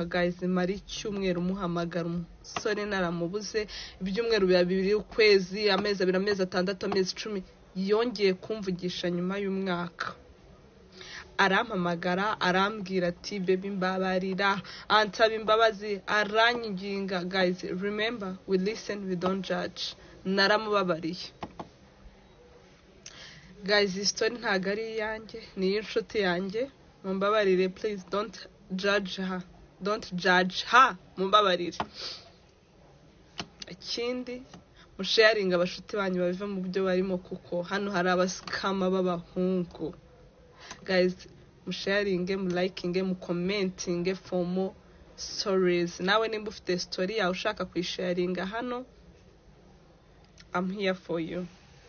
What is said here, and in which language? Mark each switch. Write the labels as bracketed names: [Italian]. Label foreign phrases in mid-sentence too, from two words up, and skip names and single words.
[Kinyarwanda] Guys, mari icyumweru muhamagara umusore naramubuze, ibyumweru bibiri, ukwezi, amezi 2, amezi 6, amezi 10, yongeye kumvugisha nyuma y'umwaka. Arampamagara arambwira ati baby mbabarira, ansaba imbabazi, aranyinginga. [English] Guys, remember, we listen, we don't judge. [Kinyarwanda] Naramubabariye. Guys, iyi story ntago ari iyanjye, ni iy'inshuti yanjye. Mumbabarire, [English] please don't judge her, [Kinyarwanda] mumbabarire. Ikindi, musharinga abashuti banyu bave mu byo barimo, kuko hano hari abaskama b'abahungu. Guys, musharinge, mulikinge, mucommentinge [English] for more stories. [Kinyarwanda] Nawe nimba ufite story yawe ushaka kuyisharinga hano, [English] I'm here for you.